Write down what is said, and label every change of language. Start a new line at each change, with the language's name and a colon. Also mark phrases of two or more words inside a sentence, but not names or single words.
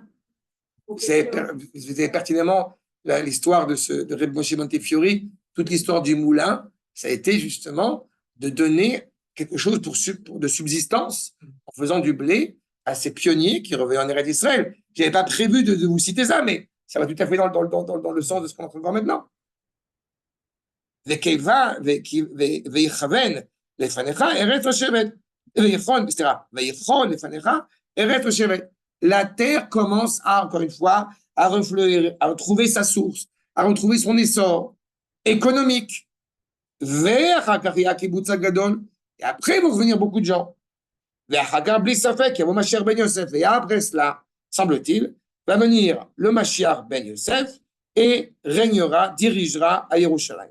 French: Vous savez pertinemment l'histoire de Reb Moshe Montefiore, toute l'histoire du moulin, ça a été justement de donner quelque chose de subsistance en faisant du blé à ces pionniers qui revenaient en Eretz Israël. Je n'avais pas prévu de vous citer ça, mais ça va tout à fait dans le sens de ce qu'on est en train de voir maintenant.
Hebrew: ויכוון לפניך ארץ לשבת, ויכון לפניך ארץ לשבת.
French: La terre commence à, encore une fois, à refleurir, à retrouver sa source, à retrouver son essor économique. Et après vont revenir beaucoup de gens. Et après cela, semble-t-il, va venir le Mashiach ben Yosef et régnera, dirigera à Yerushalayim.